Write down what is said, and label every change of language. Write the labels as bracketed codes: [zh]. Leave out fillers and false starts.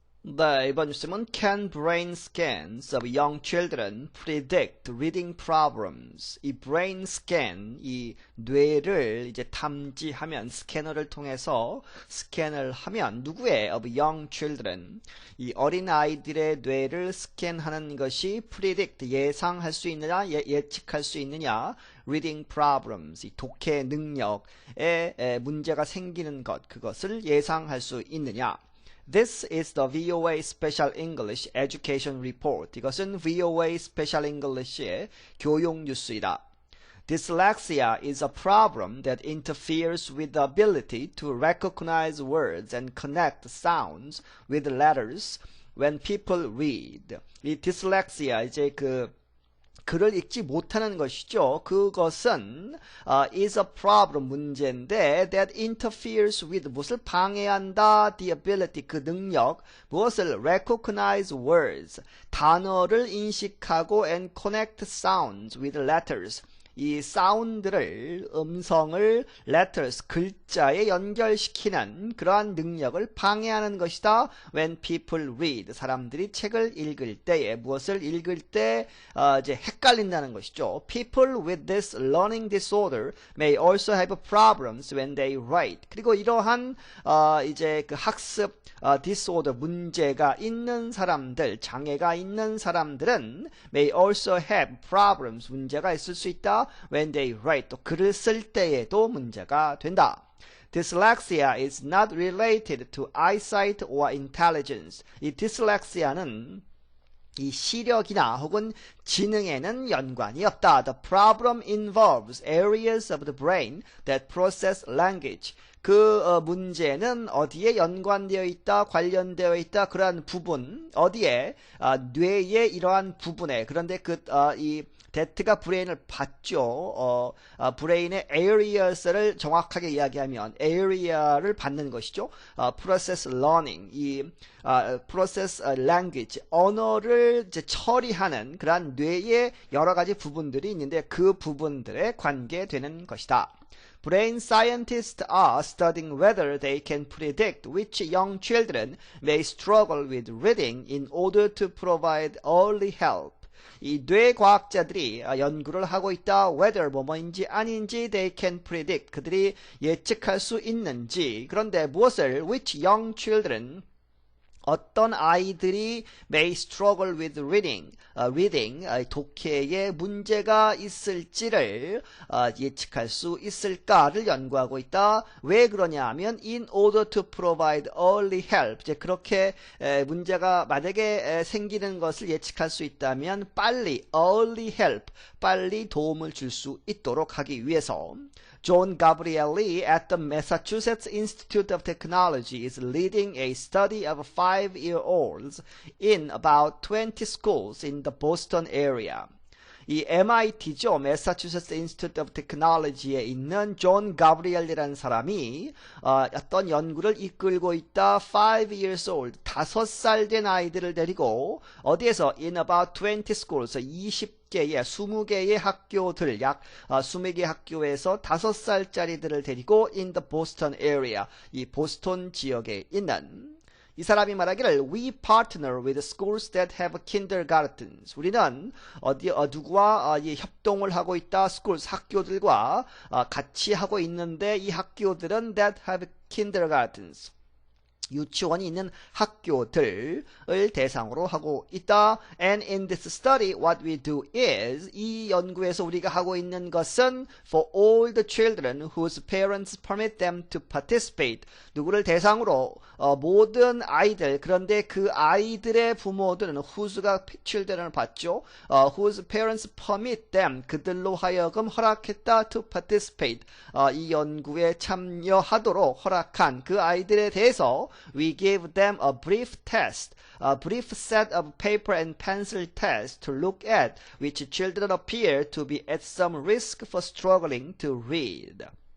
[ko] 네, 이번 뉴스는 [en] Can brain scans of young children predict reading problems? [ko] 이 brain scan, 이 뇌를 이제 탐지하면 스캐너를 통해서 스캔을 하면 누구의 [en] of young children, [ko] 이 어린 아이들의 뇌를 스캔하는 것이 predict 예상할 수 있느냐, 예측할 수 있느냐, [en] reading problems [ko] 이 독해 능력에 문제가 생기는 것, 그것을 예상할 수 있느냐. [en] This is the VOA Special English Education Report. [ko] 이것은 VOA Special English의 교육 뉴스이다. [en] Dyslexia is a problem that interferes with the ability to recognize words and connect sounds with letters when people read. [ko] 이 dyslexia 이제 글을 읽지 못하는 것이죠. 그것은 is a problem 문제인데 [en] that interferes with [ko] 무엇을 방해한다 [en] the ability [ko] 그 능력 무엇을 [en] recognize words [ko] 단어를 인식하고 [en] and connect sounds with letters [ko] 이 사운드를 음성을 letters 글자에 연결시키는 그러한 능력을 방해하는 것이다. [en] When people read [ko] 사람들이 책을 읽을 때에 무엇을 읽을 때 이제 헷갈린다는 것이죠. [en] People with this learning disorder may also have problems when they write. [ko] 그리고 이러한 이제 그 학습 disorder 문제가 있는 사람들, 장애가 있는 사람들은 may also have problems 문제가 있을 수 있다. [en] When they write [ko] 또 글을 쓸 때에도 문제가 된다. [en] Dyslexia is not related to eyesight or intelligence. [ko] 이 dyslexia는 이 시력이나 혹은 지능에는 연관이 없다. [en] The problem involves areas of the brain that process language. [ko] 그 문제는 어디에 연관되어 있다, 관련되어 있다, 그러한 부분, 어디에 뇌의 이러한 부분에, 그런데 이 that가 브레인을 받죠. 브레인의 areas를 정확하게 이야기하면 area를 받는 것이죠. process learning, 이 process language, 언어를 이제 처리하는 그러한 뇌의 여러 가지 부분들이 있는데 그 부분들에 관계되는 것이다. [en] Brain scientists are studying whether they can predict which young children may struggle with reading in order to provide early help. [ko] 이 뇌과학자들이 연구를 하고 있다. [en] Whether [ko] 뭐뭐인지 아닌지 [en] they can predict. [ko] 그들이 예측할 수 있는지. 그런데 무엇을 [en] which young children [ko] 어떤 아이들이 [en] may struggle with reading, [ko] 독해에 문제가 있을지를 예측할 수 있을까를 연구하고 있다. 왜 그러냐 하면 [en] in order to provide early help. [ko] 이제 그렇게 문제가 만약에 생기는 것을 예측할 수 있다면 빨리 early help, 빨리 도움을 줄 수 있도록 하기 위해서 [en] John Gabrielli at the Massachusetts Institute of Technology is leading a study of 5-year-olds in about 20 schools in the Boston area. [ko] 이 MIT죠. Massachusetts Institute of Technology에 있는 존 가브리엘이라는 사람이 어떤 연구를 이끌고 있다. [en] 5 years old, [ko] 5살 된 아이들을 데리고 어디에서 [en] in about 20 schools, [ko] 20개의 20개의 학교들, 약 20개 학교에서 5살짜리들을 데리고 [en] in the Boston area, [ko] 이 보스턴 지역에 있는 이 사람이 말하기를 [en] We partner with schools that have kindergartens. [ko] 우리는 누구와 협동을 하고 있다. schools 학교들과 같이 하고 있는데 이 학교들은 [en] that have kindergartens. [ko] 유치원이 있는 학교들을 대상으로 하고 있다. [en] And in this study, what we do is [ko] 이 연구에서 우리가 하고 있는 것은 [en] for all the children whose parents permit them to participate. [ko] 누구를 대상으로 모든 아이들 그런데 그 아이들의 부모들은 whose가 children을 받죠. [en] whose parents permit them [ko] 그들로 하여금 허락했다 [en] to participate. [ko] 이 연구에 참여하도록 허락한 그 아이들에 대해서 [en] we give them a brief test, a brief set of paper and pencil tests to look at which children appear to be at some risk for struggling to read.